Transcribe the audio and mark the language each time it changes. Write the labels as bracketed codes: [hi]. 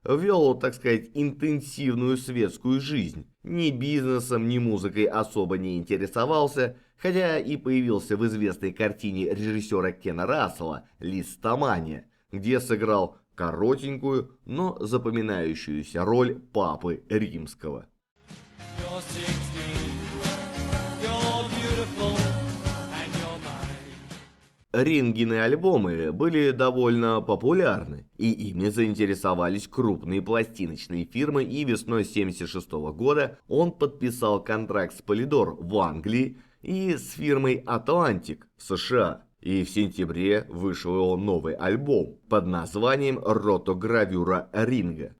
[ru] Вел, так сказать, интенсивную светскую жизнь. Ни бизнесом, ни музыкой особо не интересовался, хотя и появился в известной картине режиссера Кена Рассела «Листомания», где сыграл коротенькую, но запоминающуюся роль папы римского. [en] You're 16, you're beautiful, and you're mine. [ru] Рингины альбомы были довольно популярны, и ими заинтересовались крупные пластиночные фирмы, и весной 1976 года он подписал контракт с Polydor в Англии и с фирмой Atlantic в США. И в сентябре вышел его новый альбом под названием «Ротогравюра Ринго».